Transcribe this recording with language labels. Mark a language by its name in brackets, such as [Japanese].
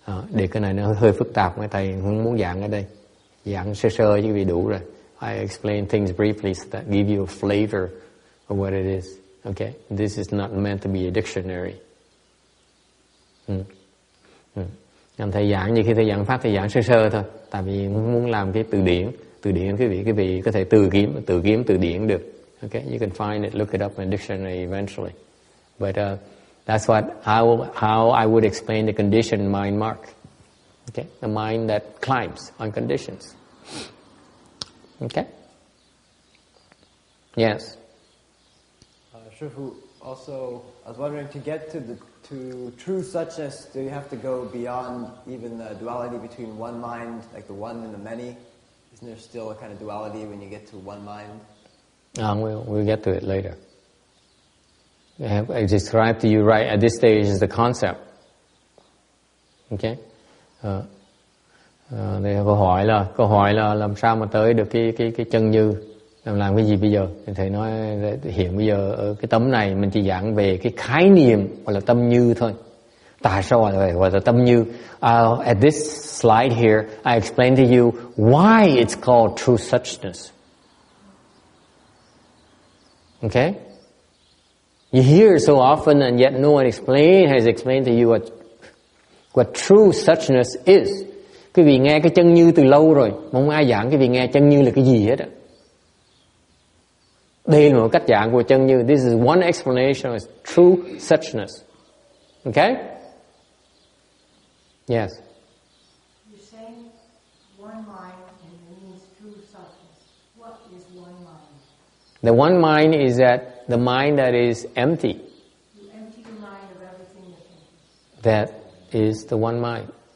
[Vietnamese] Để cái này nó hơi phức tạp, mấy thầy không muốn giảng ở đây, giảng sơ chứ vì đủ rồi. [English] I explain things briefly so that give you a flavor of what it is. Okay, this is not meant to be a dictionary. [Vietnamese] Thầy giảng như khi thầy giảng pháp, thầy giảng sơ thôi, tại vì muốn làm cái từ điển quý vị có thể tự kiếm từ điển được. [English] Okay, you can find it, look it up in a dictionary eventually. But that's how I would explain the conditioned mind mark. Okay, the mind that climbs on conditions. Okay. Yes. Also, I was wondering, to get to true suchness, do you have to go beyond even the duality between one mind, like the one and the many, Isn't there still a kind of duality when you get to one mind? We'll get to it later. I described to you right at this stage is the concept. Okay? [Vietnamese] Đây là câu hỏi là làm sao mà tới được cái chân như, làm cái gì bây giờ? Thì thầy nói hiện bây giờ ở cái tấm này mình chỉ giảng về cái khái niệm gọi là tâm như thôi. Tại sao gọi là tâm như? [English] At this slide here, I explain to you why it's called true suchness. Okay? You hear it so often and yet no one has explained to you what true suchness is. [Vietnamese] Quý vị nghe cái chân như từ lâu rồi, không ai giảng quý vị nghe chân như là cái gì hết á. Đây là một cách giảng của chân như. [English] This is one explanation of true suchness. Okay? Yes. You're saying one mind and it means true suchness. What is one mind? The one mind is that the mind that is empty. You empty your mind of everything you're thinking. That is the one mind.